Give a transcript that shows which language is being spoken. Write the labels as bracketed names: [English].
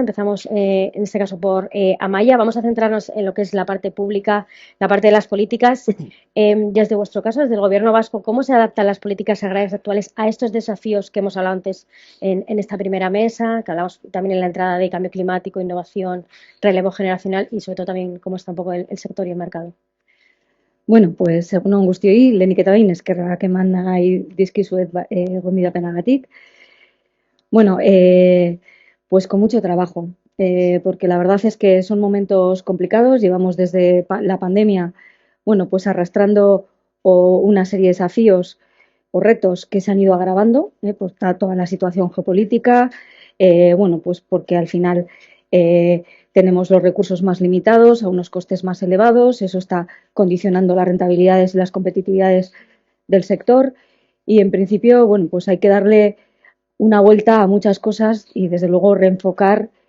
[Spanish] Empezamos en este caso por Amaya. Vamos a centrarnos en lo que es la parte pública, la parte de las políticas. Desde vuestro caso, desde el Gobierno vasco, ¿cómo se adaptan las políticas agrarias actuales a estos desafíos que hemos hablado antes en esta primera mesa, que hablamos también en la entrada de cambio climático, innovación, relevo generacional y sobre todo también cómo está un poco el sector y el mercado? Bueno, pues [Basque] egunon guztioi, lehenik eta behin eskerrak eman nahi dizkizuet gonbidapenagatik. [Spanish] Bueno, pues con mucho trabajo, porque la verdad es que son momentos complicados. Llevamos desde la pandemia, bueno, pues arrastrando una serie de desafíos o retos que se han ido agravando, pues toda la situación geopolítica, bueno, pues porque al final tenemos los recursos más limitados, a unos costes más elevados, eso está condicionando las rentabilidades y las competitividades del sector, y en principio, bueno, pues hay que darle una vuelta a muchas cosas y desde luego reenfocar.